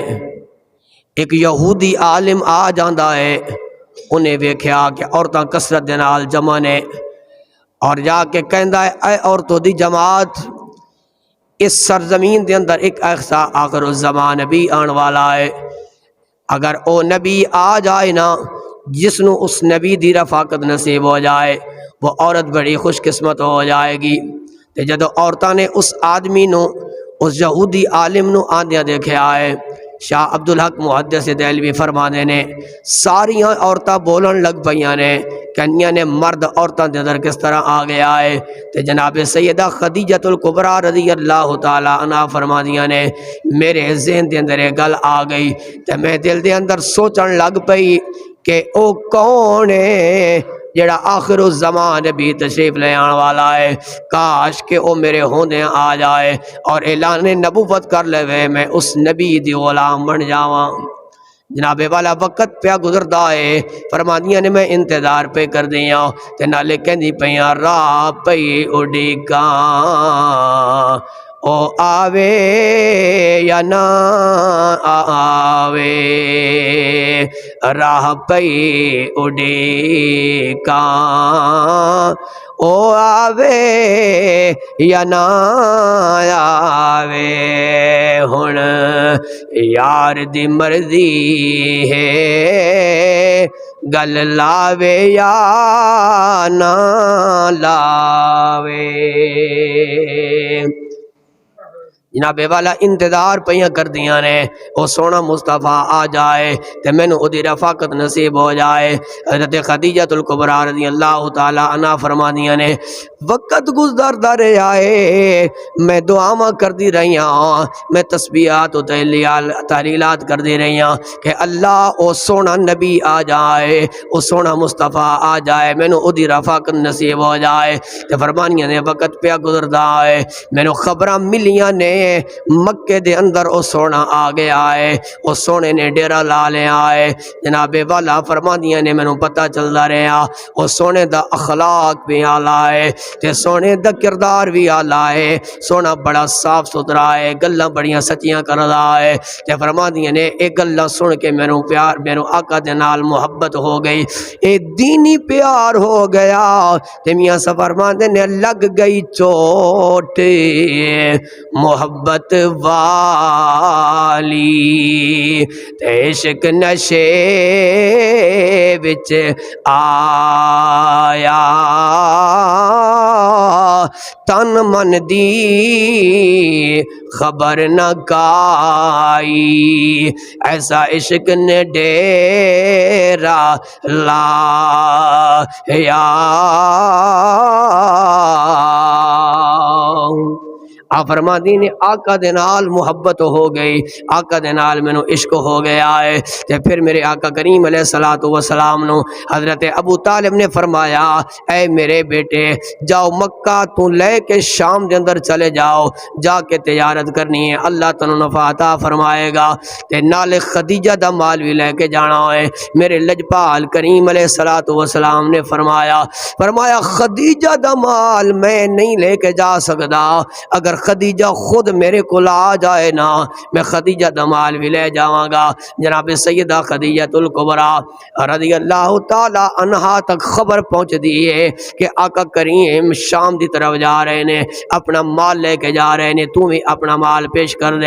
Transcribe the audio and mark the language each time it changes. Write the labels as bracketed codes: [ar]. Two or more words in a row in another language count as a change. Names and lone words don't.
[pa] ایک یہودی عالم آ جاندا ہے، انہیں ویکھیا کہ عورتاں کثرت دے نال جمع نے، اور جا کے کہندا ہے اے عورتوں دی جماعت، اس سرزمین دے اندر ایک ایسا آخر الزمان نبی آن والا ہے، اگر او نبی آ جائے نا جس نو اس نبی دی رفاقت نصیب ہو جائے، [ur] وہ عورت بڑی خوش قسمت ہو جائے گی۔ [pa] تے جدو عورتاں نے اس آدمی نو، اس یہودی عالم نو آندیاں دیکھیا ہے، شاہ عبدالحق محدث دہلوی فرمانے نے ساریاں عورتاں بولن لگ پیاں نے، کنیاں نے مرد عورتاں دے اندر کس طرح آ گیا ہے۔ تے جناب سیدہ خدیجۃ الکبریٰ [ar] رضی اللہ تعالی عنہا [pa] فرمادیاں نے میرے ذہن دے اندر ایک گل آ گئی، تے میں دل دے اندر سوچن لگ پئی کہ او کون ہے جڑا آخر الزمان بھی تشریف لے آن والا ہے، کاش کہ او میرے ہوندے آ جائے اور اعلان نبوت کر لے، میں اس نبی دی غلام بن جاواں۔ جناب والا وقت پیا گزردا ہے، فرمانیاں نے میں انتظار پہ کر دیاں، تے نالے کہندی پیاں راہ پئی اڈیگاں، او آوے یا نہ آوے، راہ پئی اڈیگاں، او آوے یا نہ آوے، ہن یار دی مرضی ہے گل لاوے یا نہ لاوے۔ جناب والا انتظار پیاں کر دیاں نے او سونا مصطفیٰ آ جائے تے مینوں او دی رفاقت نصیب ہو جائے۔ حضرت خدیجۃ الکبریٰ [ar] رضی اللہ تعالی عنہا [pa] فرمادیاں نے وقت گزردا رہیا ہے، میں دعاواں کردی رہیاں، میں تسبیحات و تحلیلات کردی رہیاں کہ اللہ او سونا نبی آ جائے، او سونا مصطفیٰ آ جائے، مینوں او دی رفاقت نصیب ہو جائے۔ تے فرمانیاں نے وقت پیا گزردا ہے، مینوں خبراں ملیاں نے مکے دے اندر او سونا آ گیا ہے، او سونے نے ڈیرا لا لیا ہے۔ جناب والا فرمادیاں نے مینوں پتہ چلدا رہیا او سونے دا اخلاق بھی اعلیٰ ہے تے سونے دا کردار بھی اعلیٰ ہے، سونا بڑا صاف ستھرا ہے، گلاں بڑیاں سچیاں کردا ہے۔ تے فرمادیاں نے ایک گلاں سن کے مینوں پیار، مینوں آقا دے نال محبت ہو گئی، اے دینی پیار ہو گیا۔ تے میاں صاحب فرماندے نے لگ گئی چوٹ محبت والی، تے عشق نشے وچ آیا، تن من دی خبر نہ کائی، ایسا عشق نے ڈیرا لایا۔ آپ فرماندی نے آقا دے نال محبت ہو گئی، آقا دے نال مینوں عشق ہو گیا ہے۔ تے پھر میرے آقا کریم [ar] علیہ الصلوۃ والسلام [pa] نو حضرت ابو طالب نے فرمایا اے میرے بیٹے جاؤ مکہ تو لے کے شام دے اندر چلے جاؤ، جا کے تجارت کرنی ہے، اللہ تعالیٰ نفع عطا فرمائے گا، تے نال خدیجہ دا مال بھی لے کے جانا ہے۔ میرے لجپال کریم [ar] علیہ الصلوۃ والسلام [pa] نے فرمایا خدیجہ دا مال میں نہیں لے کے جا سکدا، اگر خدیجہ خود میرے کو آ جائے نا میں خدیجہ دا مال بھی لے جاواں گا۔ جناب سیدہ خدیجۃ الکبریٰ [ar] رضی اللہ تعالی عنہا [pa] تک خبر پہنچ دی ہے کہ آقا کریم شام دی طرف جا رہے نے، اپنا مال لے کے جا رہے نے، تو بھی اپنا مال پیش کر دے۔